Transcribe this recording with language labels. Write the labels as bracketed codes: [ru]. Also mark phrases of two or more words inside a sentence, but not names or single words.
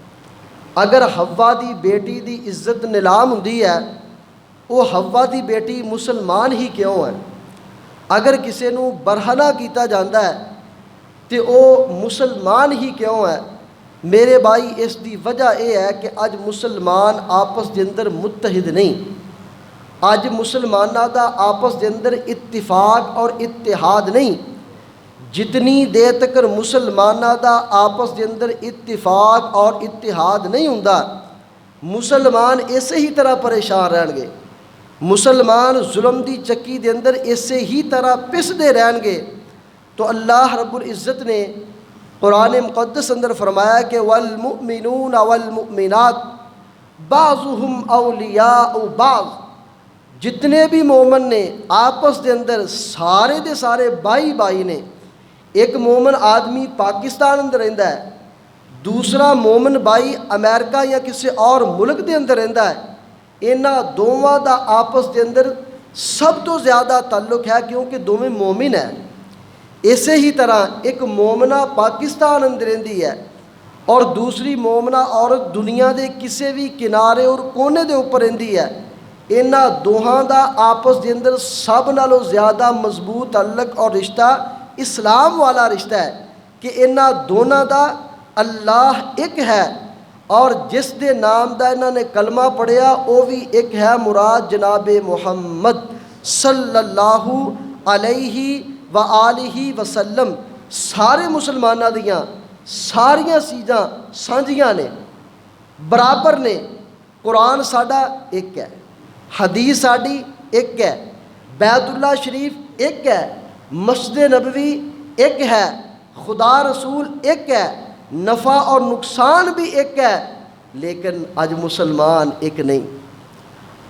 [pa] اگر حوا دی بیٹی دی عزت نیلام ہوندی ہے وہ حوا دی بیٹی مسلمان ہی کیوں ہے؟ اگر کسی نو برہنہ کیتا جاندہ ہے تو وہ مسلمان ہی کیوں ہے؟ میرے بھائی اس دی وجہ یہ ہے کہ اج مسلمان آپس دے اندر متحد نہیں، اج مسلمانہ دا آپس دے اندر اتفاق اور اتحاد نہیں۔ جتنی دیر تک مسلمانہ دا آپس دے اندر اتفاق اور اتحاد نہیں ہوندا، مسلمان اسے ہی طرح پریشان رہن گے، مسلمان ظلم دی چکی دے اندر اسے ہی طرح پس دے رہن گے۔ تو اللہ رب العزت نے قرآن مقدس اندر فرمایا کہ [ar] والمؤمنون والمؤمنات بعضهم اولیاء بعض، [pa] جتنے بھی مومن نے آپس دے اندر سارے دے سارے بھائی بھائی نے۔ ایک مومن آدمی پاکستان اندر رہندا ہے، دوسرا مومن بھائی امریکہ یا کسی اور ملک دے اندر رہندا ہے، انہاں دوواں دا آپس دے اندر سب تو زیادہ تعلق ہے کیونکہ دونوں مومن ہیں۔ اسی ہی طرح ایک مومنہ پاکستان اندر رہندی ہے اور دوسری مومنہ عورت دنیا دے کسی بھی کنارے اور کونے دے اوپر رہندی ہے، انہاں دوہاں دا آپس دے اندر سب نالوں زیادہ مضبوط تعلق اور رشتہ اسلام والا رشتہ ہے کہ انہاں دونوں دا اللہ ایک ہے، اور جس دے نام دا انہاں نے کلمہ پڑھیا وہ بھی ایک ہے، مراد جناب محمد [ar] صلی اللہ علیہ وآلہ وسلم۔ [pa] سارے مسلمانہ دیاں ساریاں چیزاں سانجیاں نے، برابر نے۔ قرآن ساڈا ایک ہے، حدیث ساڈی ایک ہے، بیت اللہ شریف ایک ہے، مسجد نبوی ایک ہے، خدا رسول ایک ہے، نفع اور نقصان بھی ایک ہے، لیکن آج مسلمان ایک نہیں۔